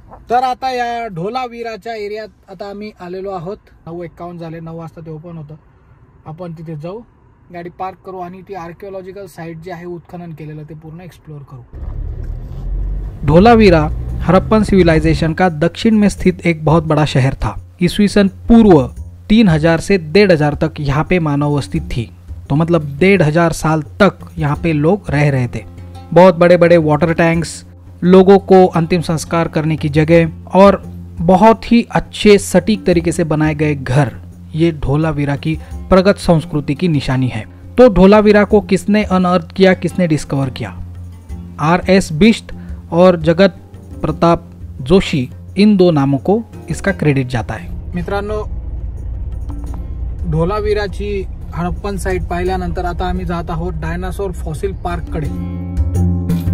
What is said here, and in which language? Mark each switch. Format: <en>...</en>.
<mr>तर आता या ढोलावीराच्या एरियात आता आम्ही आलेलो आहोत. 9:51 झाले. 9 वाजता ते ओपन होतं. आपण तिथे जाऊ,</mr> <hi>गाड़ी पार्क करो</hi> <mr>आणि ती आर्कियोलॉजिकल साइट जी आहे उत्खनन केलेलं ते पूर्ण एक्सप्लोर करू.</mr> <hi>ढोलावीरा हड़प्पन सिविलाइजेशन का दक्षिण में स्थित एक बहुत बड़ा शहर था. ईस्वी सन पूर्व 3000 से 1500 तक यहाँ पे मानव बस्ती थी. तो मतलब 1500 साल तक यहाँ पे लोग रह रहे थे. बहुत बड़े बड़े वाटर टैंक्स, लोगों को अंतिम संस्कार करने की जगह और बहुत ही अच्छे सटीक तरीके से बनाए गए घर, ये ढोलावीरा की प्रगत संस्कृति की निशानी है. तो ढोलावीरा को किसने अनअर्थ किया, किसने डिस्कवर किया? R.S. बिष्ट और जगत प्रताप जोशी, इन दो नामों को इसका क्रेडिट जाता है.</hi> <mr>मित्रांनो, ढोलावीराची हडप्पन साइट पाहिल्यानंतर आता आम्ही जात आहोत डायनासोर फॉसिल पार्क कडे.</mr>